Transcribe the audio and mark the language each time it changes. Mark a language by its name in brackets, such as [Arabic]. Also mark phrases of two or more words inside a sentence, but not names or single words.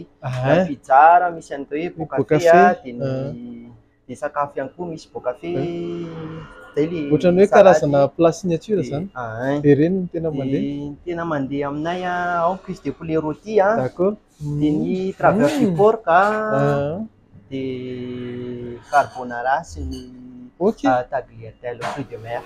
[Malagasy] Pizza misy an'ireo hoe Bocafé de sakafo ihany koa misy Bocafé. Ohatrany hoe karazana [French] plat signature [Malagasy] zany. De reny tena mandeha. Tena mandeha aminay ao [French] cuisse de poulet rôti D'accord. [Malagasy] de ny [French] travers du porc de carbonara [Malagasy] sy ny [French] Ok. Tagliatelle aux fruits de mer.